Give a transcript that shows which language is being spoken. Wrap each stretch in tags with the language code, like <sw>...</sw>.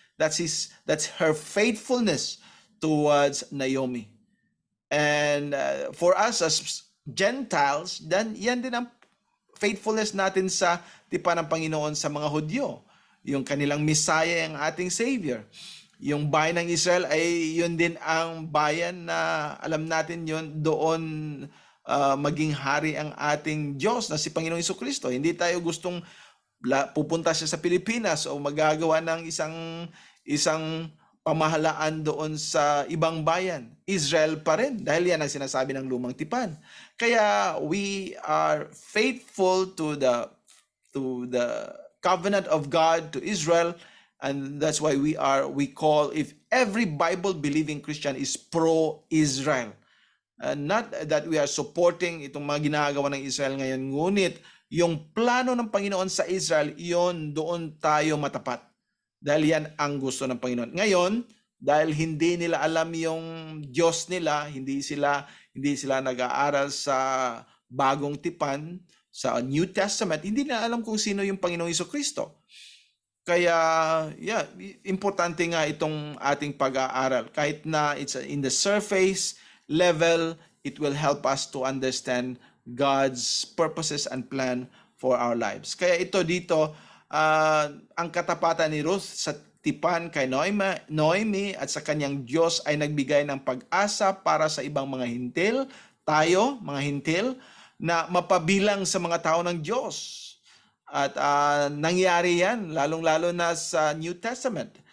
<en>That's her faithfulness towards Naomi. And for us as Gentiles, then</en> <tl>yan din ang faithfulness natin sa tipan ng Panginoon sa mga Hudyo. Yung kanilang Messiah ang ating Savior. Yung bayan ng Israel ay yun din ang bayan na alam natin yun doon maging hari ang ating Diyos na si Panginoong Jesucristo. Hindi tayo gustong pupunta siya sa Pilipinas o magagawa ng isang pamahalaan doon sa ibang bayan. Israel pa rin dahil yan ang sinasabi ng lumang tipan.</tl> <en>Kaya we are faithful to the covenant of God to Israel, and that's why we call, if every Bible believing Christian is pro-Israel. Not that we are supporting</en> <tl>itong mga ginagawa ng Israel ngayon, ngunit yung plano ng Panginoon sa Israel, yon doon tayo matapat. Dahil yan ang gusto ng Panginoon. Ngayon, dahil hindi nila alam yung Diyos nila, hindi sila nag-aaral sa bagong tipan, sa New Testament, hindi nila alam kung sino yung Panginoong Jesucristo. Kaya, importante nga itong ating pag-aaral. Kahit na</tl> <en>it's in the surface level, it will help us to understand God's purposes and plan for our lives.</en> <tl>Kaya ito dito, ang katapatan ni Ruth sa tipan kay Noemi at sa kanyang Diyos ay nagbigay ng pag-asa para sa ibang mga hintil, tayo, mga hintil, na mapabilang sa mga tao ng Diyos. At nangyari yan, lalong-lalo na sa New Testament.</tl>